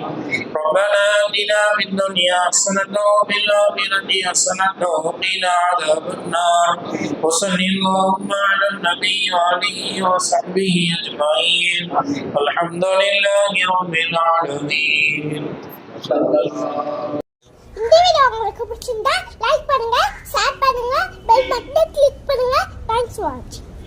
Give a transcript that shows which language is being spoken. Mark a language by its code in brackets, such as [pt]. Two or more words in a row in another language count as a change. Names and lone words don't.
[ar] ربنا آتنا في الدنيا حسنة وفي الآخرة حسنة وقنا عذاب النار. وصل اللهم على النبي وآله وصحبه أجمعين. الحمد لله رب العالمين. [ta] இந்த வீடியோ உங்களுக்கு பிடிச்சிருந்தா லைக் பண்ணுங்க, ஷேர் பண்ணுங்க, [en] bell button [ta] கிளிக் பண்ணுங்க. [en] thanks for watching.